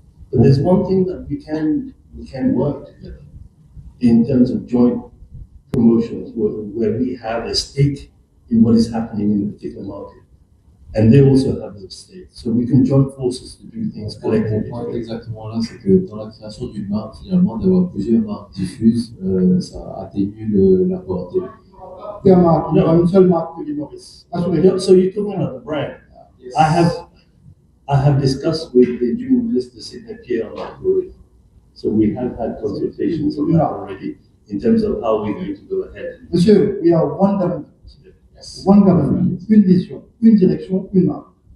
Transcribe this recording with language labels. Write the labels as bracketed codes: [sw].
[en] But there's one thing that we can work together in terms of joint promotions where we have a stake in what is happening in a particular market. And they also have their stake. So we can join forces to do things collectively. [fr] Mon point exactement là, c'est que dans la création d'une marque, finalement, d'avoir plusieurs marques diffuses, ça atténue la portée. Il y a une seule marque de l'île Maurice. [en] So you're talking about the brand. I have discussed with the junior minister Sidney Pierre on that already. So we have had consultations on that already in terms of how we're going to go ahead. Monsieur, we are one government. Yes. One government, [fr] une vision, une direction, une marque.